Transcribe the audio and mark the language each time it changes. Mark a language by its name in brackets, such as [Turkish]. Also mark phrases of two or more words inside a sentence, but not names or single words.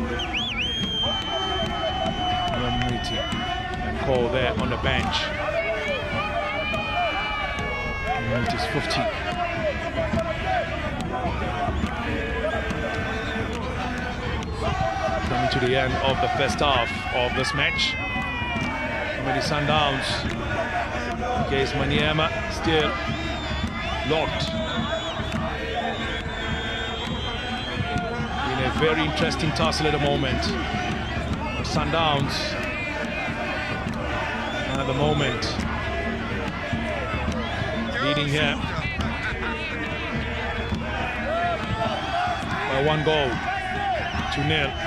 [English] Call there on the bench. It is 50. Coming to the end of the first half of this match. Mamelodi Sundowns against Maniema, still locked in a very interesting tussle at the moment. Sundowns at the moment leading here by 1 goal to 0.